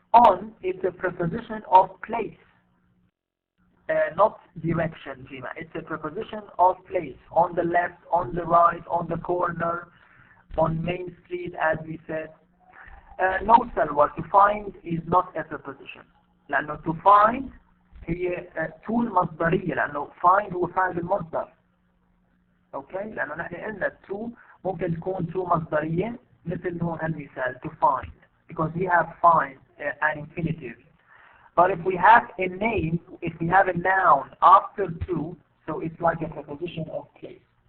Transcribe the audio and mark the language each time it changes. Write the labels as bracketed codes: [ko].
[en] On is a preposition of place, not direction, Jima. It's a preposition of place. On the left, on the right, on the corner, on Main Street, as we said. No, Salwa, to find is not a preposition. [ar] لأنه to find هي tool مصدرية. لأنه find هو فاعل المصدر. [en] Okay? [ar] لأنه نحن قلنا to ممكن تكون to مصدرية مثل هون هالمثال [en] to find, because we have find an infinitive. But if we have a name, if we have a noun after to, so it's like a preposition of place.